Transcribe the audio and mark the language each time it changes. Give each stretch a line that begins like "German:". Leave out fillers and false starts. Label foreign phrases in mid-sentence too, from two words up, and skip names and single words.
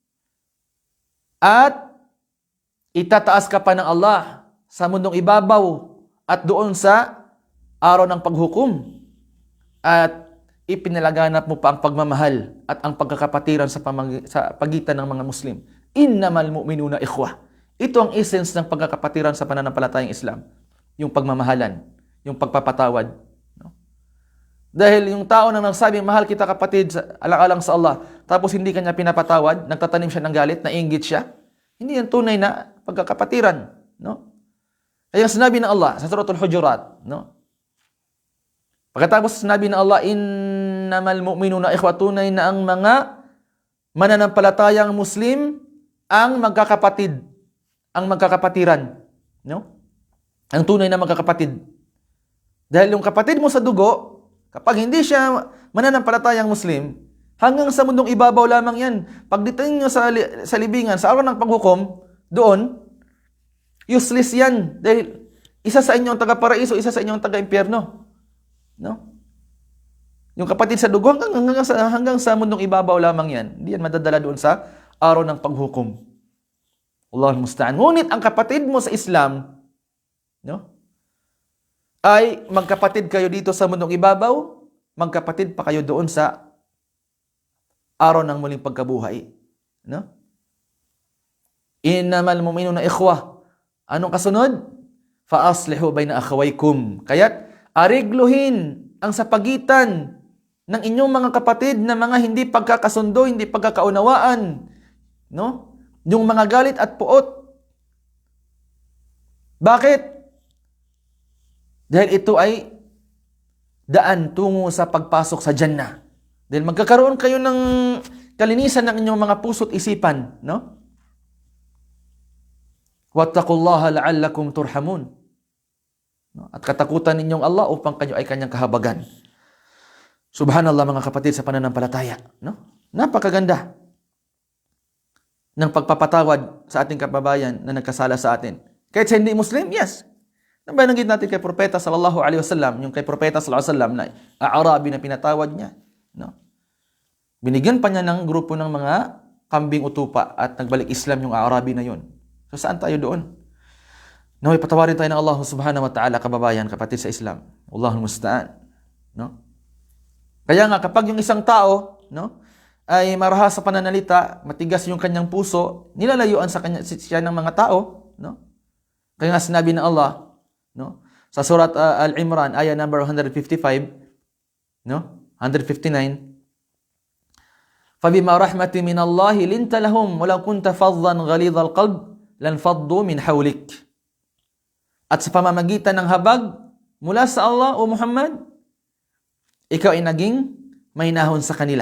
Filipino: At itataas ka pa ng Allah sa mundong ibabaw at doon sa araw ng paghukom. At ipinalaganap mo pa ang pagmamahal at ang pagkakapatiran sa pagitan ng mga Muslim.
Arabic: إنما المؤمنون إخوة.
Filipino: Ito ang essence ng pagkakapatiran sa pananampalatayang Islam. Yung pagmamahalan, yung pagpapatawad. No? Dahil yung tao na nagsabing, mahal kita kapatid, alang-alang sa Allah, tapos hindi kanya pinapatawad, nagtatanim siya ng galit, nainggit siya, hindi yan tunay na pagkakapatiran. No? Kaya sinabi ng Allah sa Suratul Hujurat, no? Pagkatapos sinabi ng Allah,
Arabic: إنما المؤمنون إخوة,
Filipino: tunay na ang mga mananampalatayang Muslim ang magkakapatid, ang magkakapatiran. No? Ang tunay na magkakapatid. Dahil yung kapatid mo sa dugo, kapag hindi siya mananampalatayang Muslim, hanggang sa mundong ibabaw lamang yan. Pagdating nyo sa libingan, sa araw ng paghukom, doon, useless yan. Dahil isa sa inyong taga-paraiso, isa sa inyong taga-impyerno. No? Yung kapatid sa dugo, hanggang sa mundong ibabaw lamang yan. Hindi yan madadala doon sa araw ng paghukom.
Arabic: الله المستعان.
Filipino: Ngunit ang kapatid mo sa Islam, no? Ay magkapatid kayo dito sa mundong ibabaw, magkapatid pa kayo doon sa araw ng muling pagkabuhay. No?
Arabic: إنما المؤمنون إخوة.
Filipino: Anong kasunod?
Arabic: فأصلحوا بين أخويكم.
Filipino: Kaya't arigluhin ang sa pagitan ng inyong mga kapatid na mga hindi pagkakasundo, hindi pagkakaunawaan, no? Yung mga galit at puot. Bakit? Dahil ito ay daan tungo sa pagpasok sa Jannah. Dahil magkakaroon kayo ng kalinisan ng inyong mga puso't isipan, no?
Arabic: واتقوا الله لعلكم ترحمون.
Filipino: No? At katakutan ninyong Allah upang kayo ay kanyang kahabagan. Subhanallah mga kapatid sa pananampalataya. No? Napakaganda ng pagpapatawad sa ating kababayan na nagkasala sa atin. Kahit sa hindi Muslim, yes. Nabanggit natin kay Propeta
Arabic: صلى الله عليه وسلم,
Filipino: yung kay Propeta
Arabic: صلى الله عليه وسلم
Filipino: na Aarabi na pinatawad niya. No? Binigyan pa niya ng grupo ng mga kambing utupa at nagbalik Islam yung Aarabi na yun. So saan tayo doon? Naway patawarin tayo ng Allah
Arabic: سبحانه وتعالى,
Filipino: kababayan, kapatid sa Islam.
Arabic: الله المستعان.
Filipino: No? Kaya nga, kapag yung isang tao, no, ay marahas sa pananalita, matigas yung kanyang puso, nilalayuan sa kanya, siya ng mga tao. No? Kaya nga sinabi ng Allah, no, sa surat Al-Imran, ayah number 155, no, 159,
Arabic: فَبِمَا رَحْمَةٍ مِنَ اللَّهِ لِنْتَ لَهُمْ وَلَوْ كُنْتَ فَظًّا غَلِيظَ الْقَلْبِ لَانْفَضُّوا مِنْ حَوْلِكَ.
Filipino: At sa pamamagitan ng habag mula sa Allah, o Muhammad, ikaw ay naging mahinahon sa kanila.